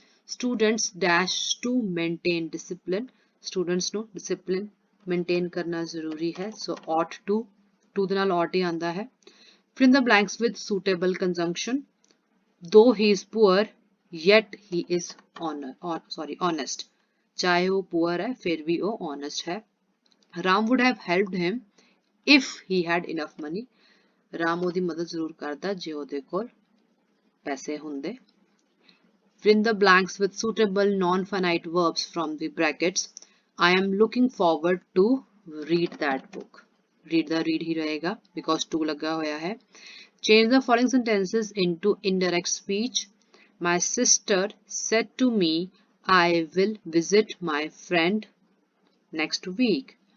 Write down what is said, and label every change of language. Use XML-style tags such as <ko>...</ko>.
<en>students dash to maintain discipline, students ਨੂੰ discipline maintain</en> <hi>करना जरूरी है।</hi> <en>so ought to</en> <pa>ਦੇ ਨਾਲ</pa> <en>ought</en> <hi>ही आंदा है।</hi> <en>fill in the blanks with suitable conjunction। though he is poor yet he is honest।</en> <hi>चाहे वो पुअर है फिर भी वो ऑनेस्ट है।</hi> <en>Ram would have helped him if he had enough money,</en> <pa>Ram ਉਹਦੀ ਮਦਦ ਜ਼ਰੂਰ ਕਰਦਾ ਜੇ ਉਹਦੇ ਕੋਲ ਪੈਸੇ ਹੁੰਦੇ।</pa> <en>fill in the blanks with suitable non-finite verbs from the brackets। I am looking forward to read that book। read the read</en> <hi>ही रहेगा</hi> <en>because to</en> <hi>लगा होया है।</hi> <en>change the following sentences into indirect speech। my sister said to me I will visit my friend next week।</en>